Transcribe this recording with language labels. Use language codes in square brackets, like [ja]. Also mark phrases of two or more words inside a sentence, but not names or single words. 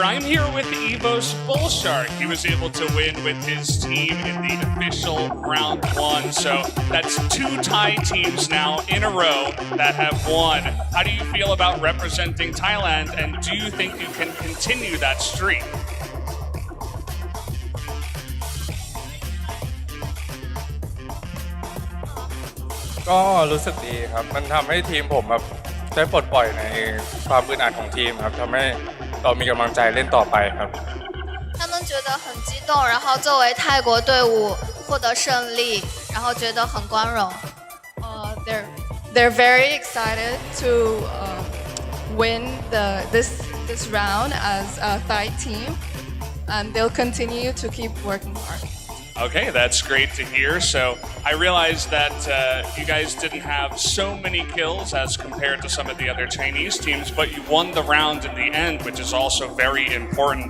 [en] I'm here with Evos Bullshark. He was able to win with his team in the official round 1. So that's 2 Thai teams now in a row that have won. How do you feel about representing Thailand, and do you think you can continue that streak? [th] ก็รู้สึกดีครับมันทำให้ทีมผมแบบได้ปลดปล่อยในความอึดอัดของทีมครับทำให้เรามีกำลังใจเล่นต่อไปครับ [zh] 他们觉得很激动，然后作为泰国队伍获得胜利，然后觉得很光荣。 [en] They're very excited to win this round as a Thai team, and they'll continue to keep working hard. Okay, that's great to hear. So I realized that you guys didn't have so many kills as compared to some of the other Chinese teams, but you won the round in the end, which is also very important.